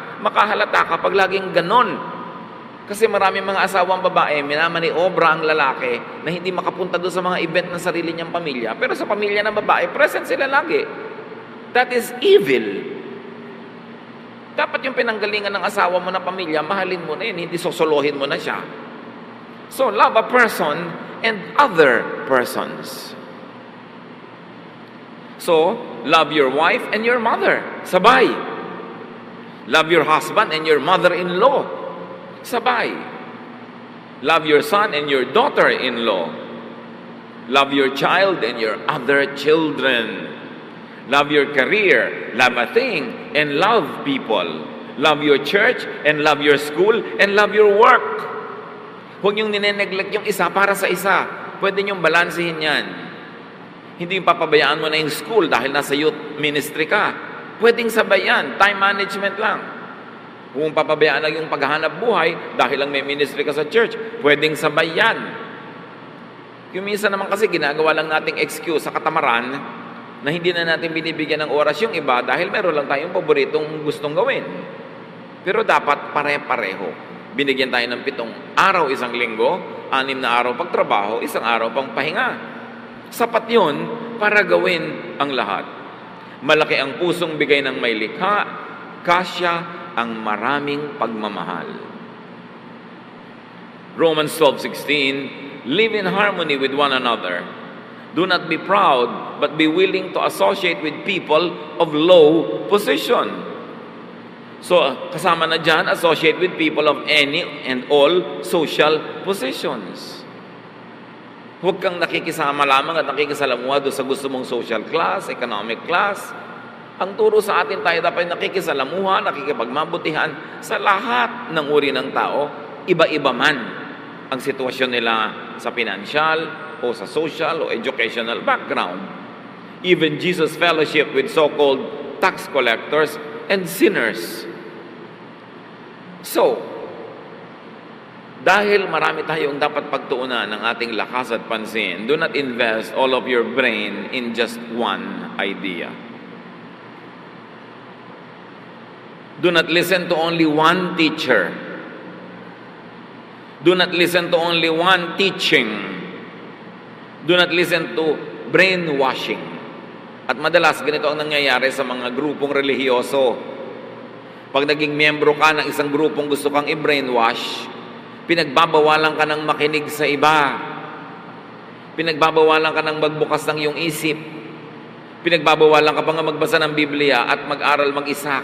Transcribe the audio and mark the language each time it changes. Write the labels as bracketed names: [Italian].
[Filipino] Makahalata ka pag laging ganon. Kasi marami mga asawang babae, minamaniobra ang lalaki na hindi makapunta doon sa mga event ng sarili niyang pamilya. Pero sa pamilya ng babae, present sila lagi. [English] That is evil. [Filipino] Dapat yung pinanggalingan ng asawa mo na pamilya, mahalin mo na yun, hindi sosolohin mo na siya. [English] So, love a person and other persons. So, love your wife and your mother. Sabay. Love your husband and your mother-in-law. Sabay. Love your son and your daughter-in-law. Love your child and your other children. Love your career, love a thing, and love people. Love your church, and love your school, and love your work. [Filipino] Huwag niyong nineneglect yung isa para sa isa. Pwede niyong balansehin yan. Hindi yung papabayaan mo na yung school dahil nasa youth ministry ka. Pwedeng sabay yan, time management lang. Kung papabayaan lang yung paghahanap buhay dahil lang may ministry ka sa church, pwedeng sabay yan. Yung minsan naman kasi ginagawa lang nating excuse sa katamaran na hindi na natin binibigyan ng oras yung iba dahil meron lang tayong paboritong gustong gawin. Pero dapat pare-pareho. Binigyan tayo ng 7 araw isang linggo, 6 na araw pagtrabaho, 1 araw pang pahinga. Sapat yun para gawin ang lahat. Malaki ang pusong bigay ng may likha, kasya ang maraming pagmamahal. [English] Romans 12:16, live in harmony with one another. Do not be proud, but be willing to associate with people of low position. So, [Filipino] kasama na dyan, [English] associate with people of any and all social positions. [Filipino] Huwag kang nakikisama lamang at nakikisalamuha doon sa gusto mong social class, economic class. Ang turo sa atin, tayo dapat nakikisalamuha, nakikipagmabutihan sa lahat ng uri ng tao, iba-iba man ang sitwasyon nila sa financial, o sa social o educational background. [English] Even Jesus fellowship with so-called tax collectors and sinners. So, [Filipino] dahil marami tayong dapat pagtuunan ng ating lakas at pansin, [English] do not invest all of your brain in just one idea. Do not listen to only one teacher. Do not listen to only one teaching. Do not listen to brainwashing. [Filipino] At madalas, ganito ang nangyayari sa mga grupong relihiyoso. Pag naging miyembro ka ng isang grupong gusto kang i-brainwash, pinagbabawalan ka ng makinig sa iba. Pinagbabawalan ka ng magbukas ng iyong isip. Pinagbabawalan ka pa nga magbasa ng Biblia at mag-aral mag-isa.